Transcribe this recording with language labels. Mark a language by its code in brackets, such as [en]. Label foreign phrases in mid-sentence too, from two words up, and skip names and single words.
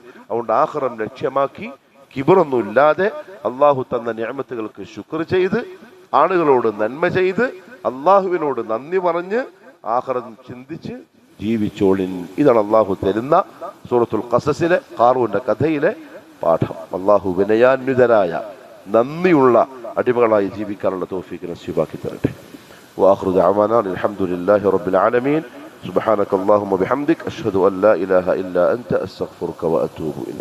[ml] അതുകൊണ്ട് ആഖിറം ലക്ഷ്യമാക്കി കിബറൊന്നും ഇല്ലാതെ അള്ളാഹു തന്ന നിഅമത്തുകൾക്ക് ശുക്ർ ചെയ്ത്, ആളുകളോട് നന്മ ചെയ്ത്, അള്ളാഹുവിനോട് നന്ദി പറഞ്ഞ് ആഖിറം ചിന്തിച്ച് ജീവിച്ചോളിൻ. ഇതാണ് അള്ളാഹു തരുന്ന സൂറത്തുൽ ഖസസിലെ ഖാറൂന്റെ കഥയിലെ പാഠം. അള്ളാഹു വിനയാന്വിതരായ നന്ദിയുള്ള അടിമകളായി ജീവിക്കാനുള്ള തൗഫീഖ് നസീബാക്കി തരട്ടെ. [ar] وآخر دعوانا الحمد لله رب العالمين. سبحانك اللهم وبحمدك أشهد أن لا إله إلا أنت أستغفرك وأتوب إليك.